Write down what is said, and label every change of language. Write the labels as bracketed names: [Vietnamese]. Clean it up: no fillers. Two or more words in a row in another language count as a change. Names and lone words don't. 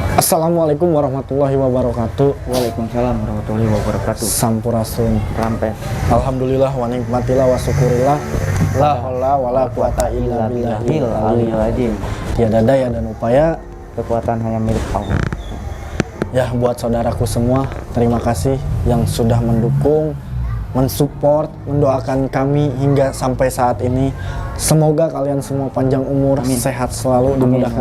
[Arabic] السلام عليكم ورحمة الله وبركاته. وعليكم السلام ورحمة الله وبركاته. [Sundanese] Sampurasun. Rampes. [Arabic] الحمد لله ونعمة الله وشكر الله. لا حول ولا قوة إلا بالله العلي العظيم. [Indonesian] Tiada daya dan upaya, Kekuatan hanya milik Allah. ya buat saudaraku semua, terima kasih yang sudah mendukung, mensupport, mendoakan kami hingga sampai saat ini. Semoga kalian semua panjang umur, Amin. sehat selalu, dimudahkan